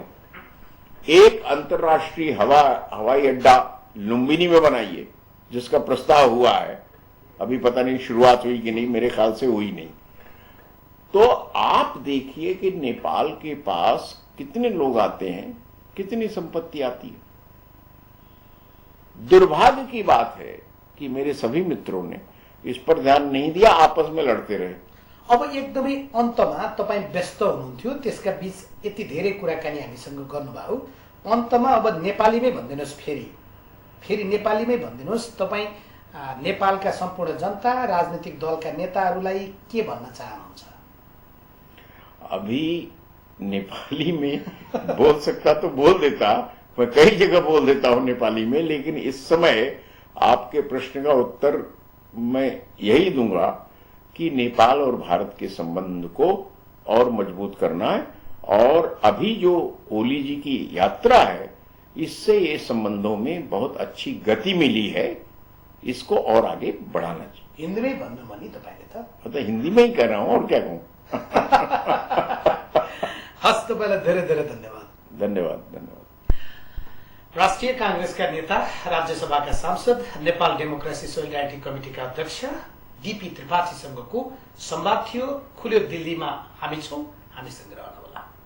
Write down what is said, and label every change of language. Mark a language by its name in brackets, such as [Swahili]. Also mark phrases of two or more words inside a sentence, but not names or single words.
[Hindi] एक अंतर्राष्ट्रीय हवाई अड्डा लुम्बिनी में बनाइए, जिसका प्रस्ताव हुआ है, अभी पता नहीं शुरुआत हुई कि नहीं, मेरे ख्याल से हुई नहीं। तो आप देखिए कि नेपाल के पास कितने लोग आते हैं, कितनी संपत्ति आती है। दुर्भाग्य की बात है कि मेरे सभी मित्रों ने इस पर ध्यान नहीं दिया, आपस में लड़ते रहे। [Nepali] अब एकदमै अन्तमा तपाईँ व्यस्त हुनुहुन्थ्यो, त्यसका बीच यति धेरै कुराकानी हामीसँग गर्नुभयो। अन्तमा अब नेपालीमै भनिदिनुहोस्, फेरि नेपालीमै भनिदिनुहोस्, तपाईँ नेपालका सम्पूर्ण जनता, राजनीतिक दलका नेताहरूलाई के भन्न चाहनुहुन्छ? [Hindi] अभी नेपाली में बोल सकता तो बोल देता, मैं कई जगह बोल देता हूं नेपाली में, लेकिन इस समय आपके प्रश्न का उत्तर मैं यही दूंगा कि नेपाल और भारत के संबंध को और मजबूत करना है। और अभी जो ओली जी की यात्रा है, इससे ये संबंधों में बहुत अच्छी गति मिली है, इसको और आगे बढ़ाना चाहिए। [Nepali] हिन्दीमै भन्नुभयो नि तपाईले [Hindi] तो हिंदी में ही कह रहा हूं, और क्या कहूं। [Nepali] हस्, तपाईलाई धेरै धेरै धन्यवाद। धन्यवाद। राष्ट्रिय कांग्रेसका नेता, राज्यसभाका सांसद, नेपाल डेमोक्रेसी सोलिडारिटी कमिटीका अध्यक्ष डीपी त्रिपाठीसँगको संवाद थियो। खुल्यो दिल्लीमा हामी छौं, हामीसँग रहनुहोला।